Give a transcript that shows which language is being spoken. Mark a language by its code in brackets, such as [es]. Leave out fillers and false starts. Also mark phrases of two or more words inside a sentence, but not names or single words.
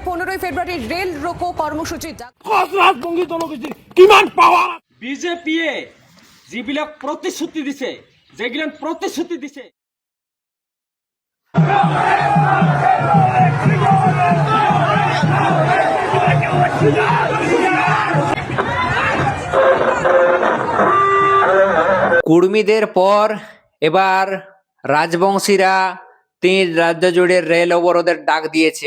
[as] 15ই ফেব্রুয়ারি রেল রোকো কৰ্মসূচী কিমান পাৱাৰ বিজেপিয়ে যিবিলাক প্ৰতিশ্ৰুতি দিছে যেগিলান প্ৰতিশ্ৰুতি দিছে [bn] কুর্মীদের পর এবার রাজবংশীরা 3 রাজ্য জুড়ে রেল অবরোধের ডাক দিয়েছে।